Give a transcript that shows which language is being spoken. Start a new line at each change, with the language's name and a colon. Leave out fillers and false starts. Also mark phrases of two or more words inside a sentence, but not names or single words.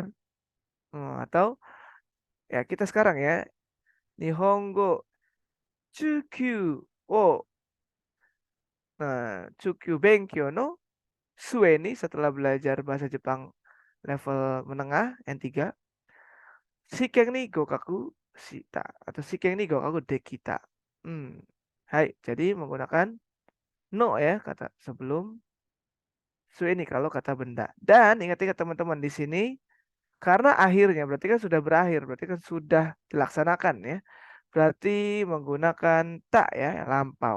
Indonesian: Atau ya kita sekarang ya.
Japanese: Nihongo Chukyu o Chukyu Benkyo no Sueni
Indonesian: setelah belajar bahasa Jepang level menengah N3.
Japanese: Shiken ni gokaku shita atau Shiken ni gokaku dekita. Hmm.
Indonesian: Hai, jadi menggunakan no ya kata sebelum Sueni kalau kata benda. Dan ingat-ingat teman-teman di sini karena akhirnya berarti kan sudah berakhir, berarti kan sudah dilaksanakan ya. Berarti menggunakan tak ya, lampau.